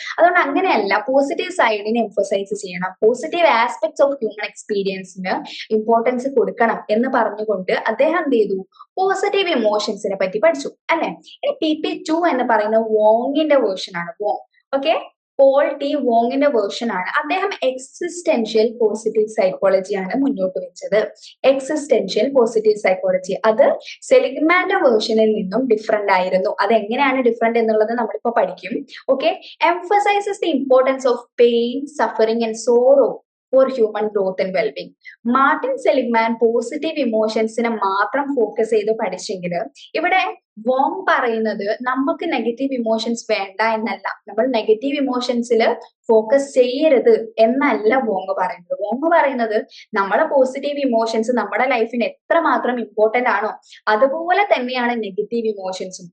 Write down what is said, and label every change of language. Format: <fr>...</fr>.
<ml>അതുകൊണ്ട് അങ്ങനെയല്ല, positive സൈഡിനെ emphasise ചെയ്യണം, positive aspects of human എക്സ്പീരിയൻസിന് importance കൊടുക്കണം എന്ന് പറഞ്ഞുകൊണ്ട് അദ്ദേഹം എന്ത് ചെയ്തു, പോസിറ്റീവ് ഇമോഷൻസിനെ പറ്റി പഠിച്ചു അല്ലെ. PP2 എന്ന് പറയുന്ന വോങ്ങിന്റെ വേർഷൻ ആണ്. Wong, okay, Paul T വോങ്ങിന്റെ version ആണ്. അദ്ദേഹം എക്സിസ്റ്റൻഷ്യൽ പോസിറ്റീവ് സൈക്കോളജിയാണ് മുന്നോട്ട് വെച്ചത്. എക്സിസ്റ്റൻഷ്യൽ പോസിറ്റീവ് സൈക്കോളജി അത് സെലിഗ്മാന്റെ വേർഷനിൽ നിന്നും ഡിഫറെന്റ് ആയിരുന്നു. അത് എങ്ങനെയാണ് ഡിഫറെന്റ് എന്നുള്ളത് നമ്മളിപ്പോ പഠിക്കും.</ml> <en>Okay, emphasizes the importance of pain, suffering and sorrow for human growth and well-being.</en> <ml>Martin Seligman positive ഇമോഷൻസിനെ മാത്രം ഫോക്കസ് ചെയ്ത് പഠിച്ചെങ്കിൽ ഇവിടെ വോങ് പറയുന്നത് നമുക്ക് നെഗറ്റീവ് ഇമോഷൻസ് വേണ്ട എന്നല്ല, നമ്മൾ നെഗറ്റീവ് ഇമോഷൻസിൽ ഫോക്കസ് ചെയ്യരുത് എന്നല്ല വോങ് പറയുന്നത്. വോങ് പറയുന്നത് നമ്മളെ പോസിറ്റീവ് ഇമോഷൻസ് നമ്മുടെ ലൈഫിന് എത്രമാത്രം ഇമ്പോർട്ടന്റ് ആണോ അതുപോലെ തന്നെയാണ് നെഗറ്റീവ് ഇമോഷൻസും.</ml>